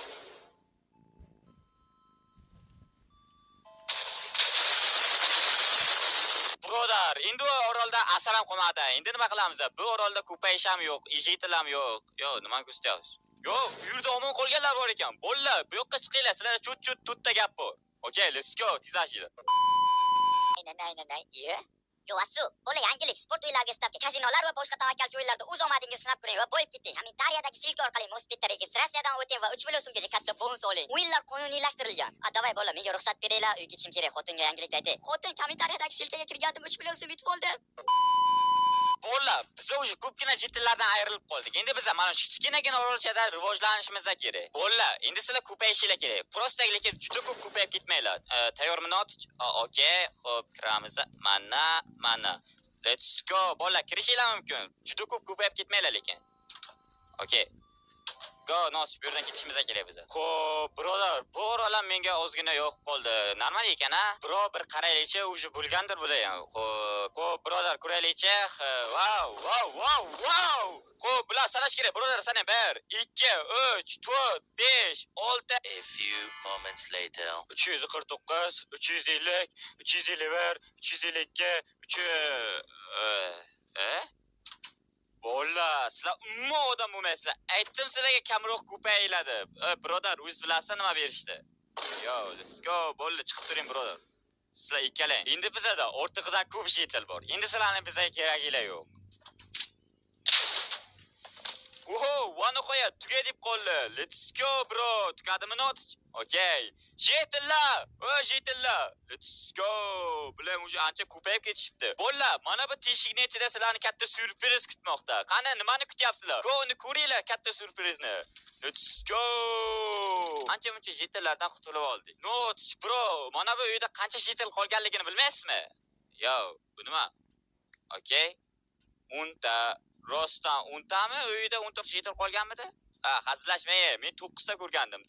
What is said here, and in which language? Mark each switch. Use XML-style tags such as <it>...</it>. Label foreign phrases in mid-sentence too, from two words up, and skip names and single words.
<uz>Birodar, endi bu orolda asar ham qolmadi. Endi nima qilamiz? Bu orolda ko'payish ham yo'q, yetil ham yo'q. Yo, nimani ko'rsatyapsiz? Yo, bu yerda omon qolganlar bor ekan. Bo'llar, bu yoqqa chiqinglar, sizlar chut-chut tutda gap bor.</uz> <en>Okay, let's go,</en> <uz>tezlashinglar. Aynan. Yo, asu, bola yangilik sport uylariga stavka, kazinolar va boshqa tavakkalchi o'yinlarda o'z omadingizni sinab ko'ring va boyib keting. Kommentariyadagi silka orqali Mospitda registratsiyadan o'ting va 3 million so'mgacha katta bonus oling. O'yinlar qonuniylashtirilgan. Davay bola, menga ruxsat beringlar, uyga ketishim kerak. Xotinga yangilik ayting. Xotin kommentariyadagi silkaga kirgandim, 3 million so'm yutib oldim. Bola, biz o'sha ko'pgina jetillardan ayrilib qoldik. Endi biz mana shu kichkinagina orolchada rivojlanishimiz kerak. Bola, endi sizlar ko'payishinglar kerak. Prosta lekin juda ko'p ko'payib ketmanglar. Tayyormi Noch? Okay, xo'p, kiramiz. Mana.</uz> <en>Let's go.</en> <uz>Bola, kirishinglar mumkin. Juda ko'p ko'payib ketmanglar lekin. Okay. Go, Noch, bu yerdan ketishimiz kerak biz. Xo'p, birodar, bu orol ham menga ozgina yo'q qoldi. Normal ekan-a? Bro, bir qaraylikchi, o'sha bo'lgandir bular ham. Xo'p, birodar, ko'raylikchi. Wow. Xo'p, bular sanash kerak. Birodar, sana 1, 2, 3, 4, 5, 6.</uz> <en>A few moments later.</en> <uz>349, 350, 351, 352, Bolla, sizlar umuman odam bo'lmaysizlar. Aytdim sizlarga kamroq ko'payiladi. Birodar, o'zingiz bilasizlar nima berishdi.</uz> <en>Yo, let's go.</en> <uz>Bolla, chiqib turing, birodar. Sizlar ikkalang. Endi bizada ortig'idan ko'p shetil bor. Endi sizlarning bizga keraginglar yo'q. Oho, vani qo'ya, tuga deb qoldi.</uz> <en>Let's go, bro.</en> <uz>Tukadimi notish? Okay. Jetillar. Jetillar.</uz> <en>Let's go.</en> <uz>Bular o'sha ancha ko'payib ketishibdi. Bolla, mana bu teshikning ichida sizlarni katta syurpriz kutmoqda. Qani, nimani kutyapsizlar? Ko'ni ko'ringlar katta syurprizni.</uz> <en>Let's go.</en> <uz>Ancha-muncha jetillardan qutulib oldik. Notish, bro. Mana bu uyda qancha jetil qolganligini bilmaysizmi? Yo, bu nima? Okay. 10 ta Rostdan 10 tami? Uyda 10 ta jetil qolganmidi? Hazillashmang, men 9 ta ko'rgandim.</uz>